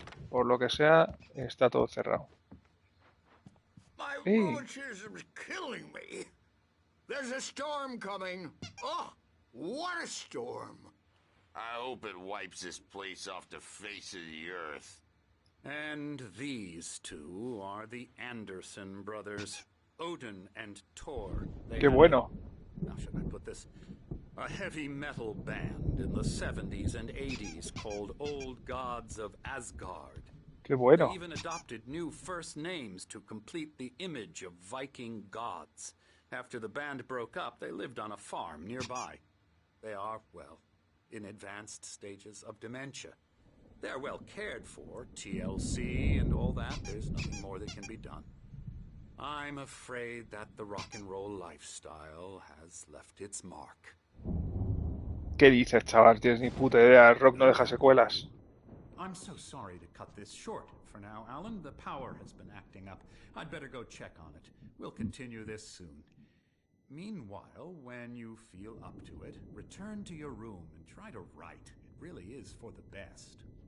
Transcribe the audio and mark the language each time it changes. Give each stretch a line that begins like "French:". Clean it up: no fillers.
Spanish: Por lo que sea, está todo cerrado.
English: My Hey. rheumatism is killing me. There's a storm coming. Oh, what a storm. I hope it wipes this place off the face of the earth. And these two are the Anderson brothers, Odin and Thor. They
Spanish: Qué
English: have-
Spanish: bueno.
English: How should I put this? A heavy metal band in the 70s and 80s called Old Gods of Asgard.
Spanish: Qué bueno.
English: They even adopted new first names to complete the image of Viking gods. After the band broke up, they lived on a farm nearby. They are, well, in advanced stages of dementia. They're well cared for, TLC and all that. There's nothing more that can be done. I'm afraid that the rock and roll lifestyle has left its mark.
Spanish: ¿Qué dices, chaval? Tienes ni puta idea. El rock no deja secuelas.
English: I'm so sorry to cut this short for now, Alan. The power has been acting up. I'd better go check on it. We'll continue this soon. Meanwhile, when you feel up to it, return to your room and try to write. It really is for the best.